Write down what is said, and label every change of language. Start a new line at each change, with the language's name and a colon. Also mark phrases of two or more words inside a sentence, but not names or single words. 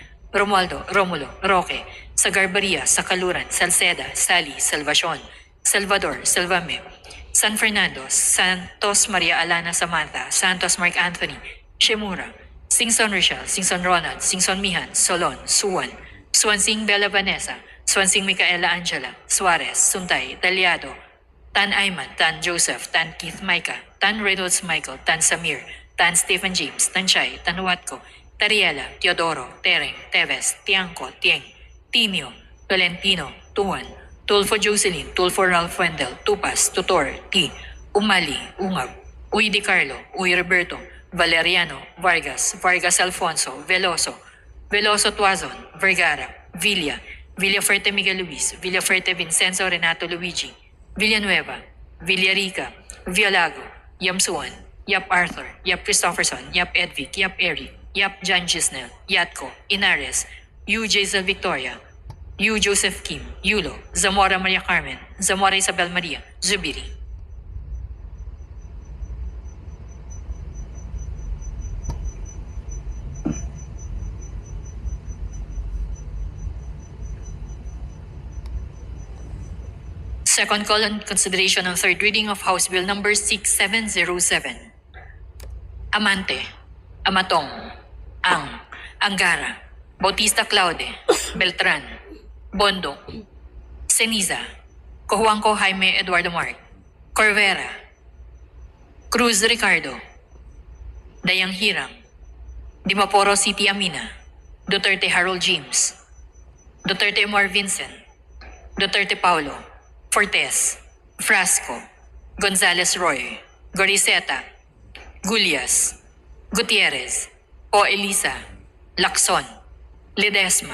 English: Romulo, Roque, Sagarbaria, Sakaluran, Salceda, Sally, Salvacion, Salvador, Salvame, San Fernando, Santos Maria Alana Samantha, Santos Mark Anthony, Shemura, Singson Rochelle, Singson Ronald, Singson Mihan, Solon, Suwan, Swansing Bella Vanessa, Swansing Micaela Angela, Suarez, Suntay, Talyado, Tan Ayman, Tan Joseph, Tan Keith Micah, Tan Reynolds Michael, Tan Samir, Tan Stephen James, Tan Chay, Tan Watco, Tariela, Teodoro, Tereng, Teves, Tiangco, Tieng, Timio, Tolentino, Tuan, Tulfo Jocelyn, Tulfo Ralph Wendell, Tupas, Tutor, T, Umali, Ungab, Uy Di Carlo, Uy Roberto, Valeriano, Vargas, Vargas Alfonso, Veloso, Veloso Tuazon, Vergara, Villa, Villaferte Miguel Luis, Villaferte Vincenzo Renato Luigi, Villanueva, Villarica, Villago, Yamsuan, Yap Arthur, Yap Christopherson, Yap Edvic, Yap Eric, Yap Jan Gisnel, Yatco, Inares, Yu Jaisal Victoria, Yu Joseph Kim, Yulo, Zamora Maria Carmen, Zamora Isabel Maria, Zubiri. Second call on consideration on third reading of House Bill number 6707. Amante, Amatong, Angara, Bautista Claude, Beltran, Bondo, Ceniza, Cojuangco Jaime Eduardo Mark, Corvera, Cruz Ricardo, Dayang Hirang, Dimaporo City Amina, Duterte Harold James, Duterte Omar Vincent, Duterte Paulo, Fortes, Frasco, Gonzales Roy, Goriseta, Gulias, Gutierrez, O Elisa, Lacson, Ledesma,